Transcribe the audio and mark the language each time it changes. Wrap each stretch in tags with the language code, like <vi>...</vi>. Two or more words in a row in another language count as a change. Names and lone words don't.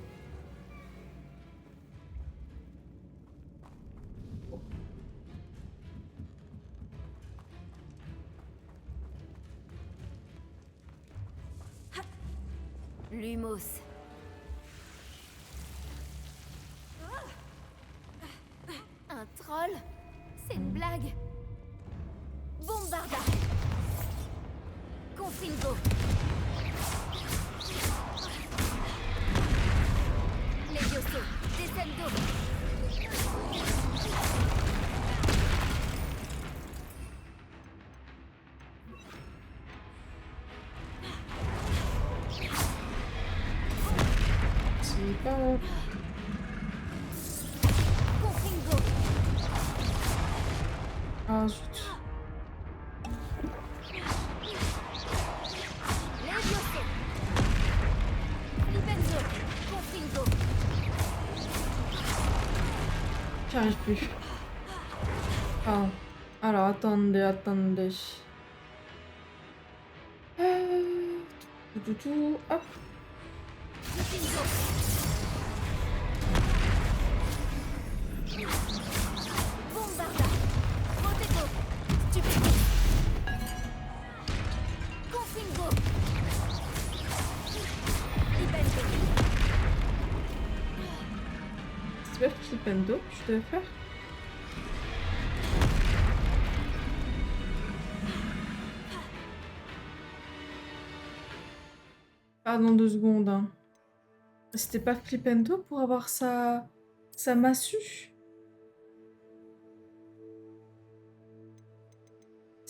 <fr>Lumos. Un troll? C'est une blague. Bombarda. Confringo. Levioso. Descendo. C'est pas... Confringo. Ah, zut. Levioso. Flipendo. Confringo. J'y arrive plus. Ah. Alors, attendez, attendez. Tout. Hop. Flipendo. Bombarda. Protego. Stupendo. Confringo. Flipendo. C'est pas Flipendo que je devais faire? Pardon, 2 secondes. Hein. C'était pas Flipendo pour avoir sa massue?</fr>